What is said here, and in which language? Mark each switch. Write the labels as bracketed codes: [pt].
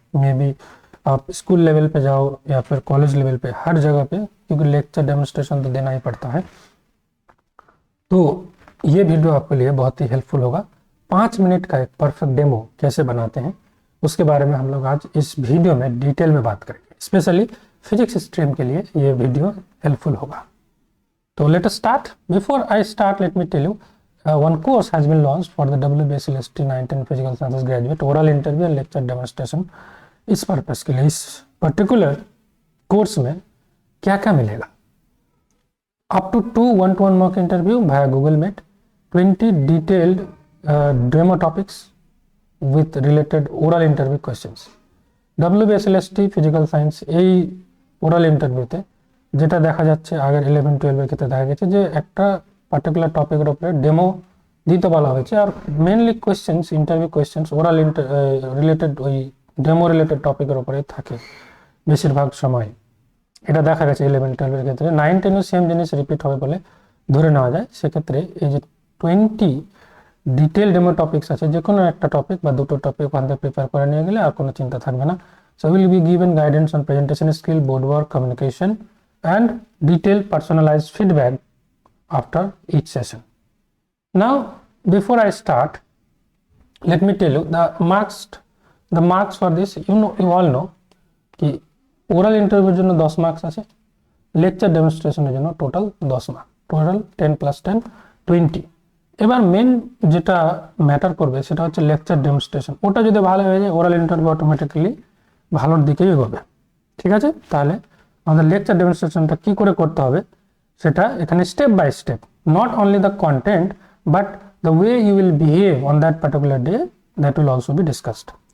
[hi] May be आप school level पे जाओ या फिर कॉलेज लेवल पे, हर जगह पे, क्योंकि लेक्चर डेमोन्स्ट्रेशन तो देना ही पड़ता है। तो ये वीडियो आपके लिए बहुत ही हेल्पफुल होगा। 5 मिनट का एक परफेक्ट डेमो कैसे बनाते हैं उसके बारे में हम लोग आज इस वीडियो में डिटेल में बात करेंगे। स्पेशली फिजिक्स स्ट्रीम के लिए ये वीडियो हेल्पफुल होगा। तो let us start. [en] Before I start, let me tell you one course has been launched for the WBSLST IX-X Physical Sciences graduate, oral interview and lecture demonstration। [hi] इस purpose के लिए इस particular course में क्या क्या मिलेगा? [en] up to 2 one-to-one mock interview via Google Meet, 20 detailed demo topics with related oral interview questions। [bn] WBSLST Physical Science এই oral ইন্টারভিউতে যেটা দেখা যাচ্ছে আগের 11-12 এর ক্ষেত্রে দেখা গেছে যে একটা পার্টিকুলার টপিকের উপরে ডেমো দিতে বলা হয়েছে, আর mainly questions, interview questions oral related ওই ডেমো রিলেটেড টপিকের উপরে থাকে বেশিরভাগ সময়। এটা দেখা গেছে 11-12 এর ক্ষেত্রে। 9-10 সেম জিনিস রিপিট হবে বলে ধরে নেওয়া যায়। সেক্ষেত্রে এই যে 20 ডিটেল ডেমো টপিকস আছে, যে কোনো একটা টপিক বা দুটো টপিক ওখান থেকে প্রিপেয়ার করে নিয়ে গেলে আর কোনো চিন্তা থাকবে না। [en] So will be given guidance on presentation skill, board work, communication and detail personalised feedback after each session. Now before I start, let me tell you the marks for this, you all know कि oral interview [bn] জন্য 10 marks আছে, lecture ডেমনস্ট্রেশনের জন্য total 10 mark, total 10 + 10 20। এবার main যেটা matter করবে সেটা হচ্ছে lecture demonstration. ওটা যদি ভালো হয়ে যায় ওরাল ইন্টারভিউ অটোমেটিক্যালি ভালোর দিকেই এগোবে। ঠিক আছে, তাহলে আমাদের লেকচার ডেমনস্ট্রেশনটা কি করে করতে হবে সেটা এখানে step by step, [en] Not only the content but the way you will behave on that particular day, that will also be discussed.